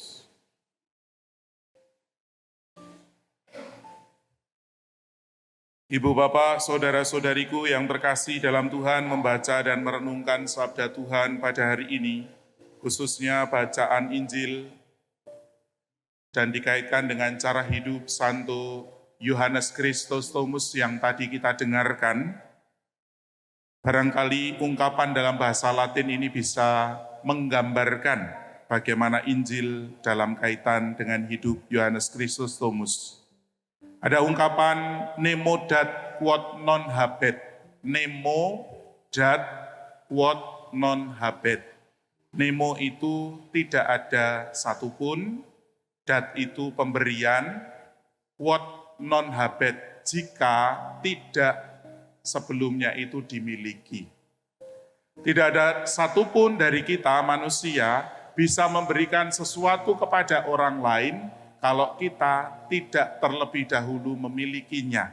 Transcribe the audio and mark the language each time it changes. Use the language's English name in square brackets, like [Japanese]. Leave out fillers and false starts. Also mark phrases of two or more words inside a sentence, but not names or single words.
[Indonesian] Ibu bapak, saudara-saudariku yang terkasih dalam Tuhan, membaca dan merenungkan sabda Tuhan pada hari ini, khususnya bacaan Injil dan dikaitkan dengan cara hidup Santo Yohanes Chrysostomus yang tadi kita dengarkan. Barangkali ungkapan dalam bahasa Latin ini bisa menggambarkan bagaimana Injil dalam kaitan dengan hidup Yohanes Chrysostomus. Ada ungkapan [Latin] nemo dat quod non habet. Nemo dat quod non habet. [Indonesian] Nemo itu tidak ada satupun, dat itu pemberian, [Latin] quod non habet [Indonesian] jika tidak sebelumnya itu dimiliki. Tidak ada satupun dari kita manusia bisa memberikan sesuatu kepada orang lain kalau kita tidak terlebih dahulu memilikinya.